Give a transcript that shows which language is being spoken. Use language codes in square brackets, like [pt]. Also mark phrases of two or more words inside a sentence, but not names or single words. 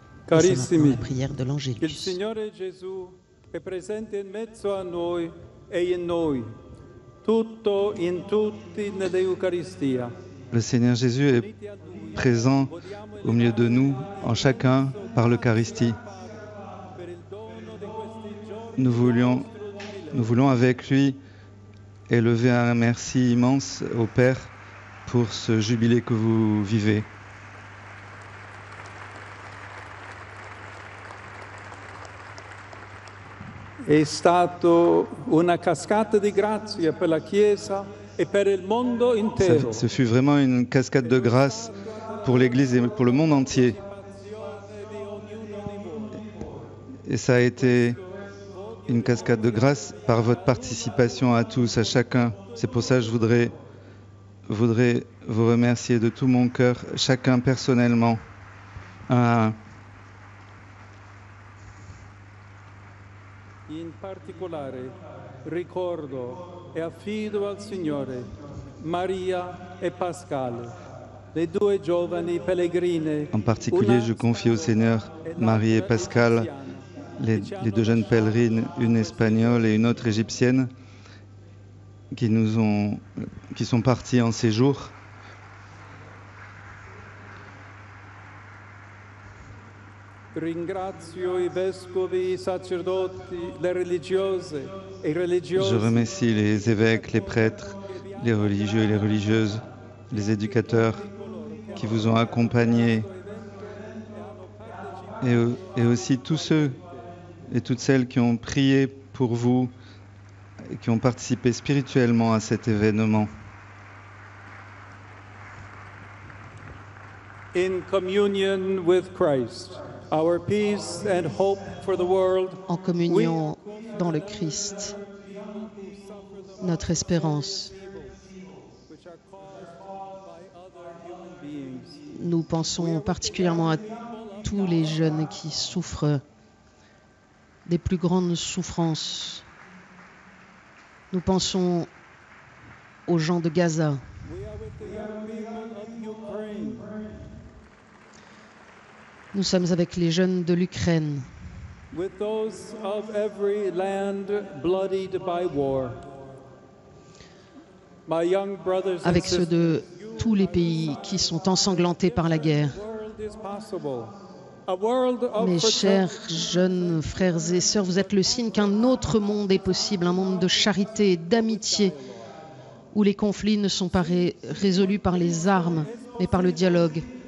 [it] Carissimi, [fr] la prière de [it] il [fr] l'Angélus. [it] Signore Gesù è presente in mezzo a noi e in noi, tutto in tutti nell'Eucaristia. [fr] Le Seigneur Jésus est présent au milieu de nous, en chacun, par l'Eucharistie. Nous voulons avec lui élever un merci immense au Père pour ce jubilé que vous vivez. [it] È stato una cascata di grazia per la Chiesa e per il mondo intero. [fr] Ce fut vraiment une cascade de grâce pour l'Église et pour le monde entier. Et ça a été une cascade de grâce par votre participation à tous, à chacun. C'est pour ça que je voudrais vous remercier de tout mon cœur, chacun personnellement, un à un. [it] In particolare ricordo e affido al Signore Maria e Pascal, le due giovani pellegrine. [fr] En particulier, je confie au Seigneur Marie et Pascal, les deux jeunes pèlerines, une espagnole et une autre égyptienne, qui sont parties en séjour. [it] Ringrazio i vescovi, i sacerdoti, le religiose e i religiosi. [fr] Je remercie les évêques, les prêtres, les religieux et les religieuses, les éducateurs qui vous ont accompagnés et aussi tous ceux et toutes celles qui ont prié pour vous et qui ont participé spirituellement à cet événement. [en] In communion with Christ, our peace and hope for the world. [fr] En communion dans le Christ, notre espérance. Nous pensons particulièrement à tous les jeunes qui souffrent des plus grandes souffrances. Nous pensons aux gens de Gaza. Nous sommes avec les jeunes de l'Ukraine. [en] With those of every land bloodied by war. My young brothers and [fr] Avec ceux de tous les pays qui sont ensanglantés par la guerre. Mes chers jeunes frères et sœurs, vous êtes le signe qu'un autre monde est possible, un monde de charité et d'amitié, où les conflits ne sont pas résolus par les armes, mais par le dialogue.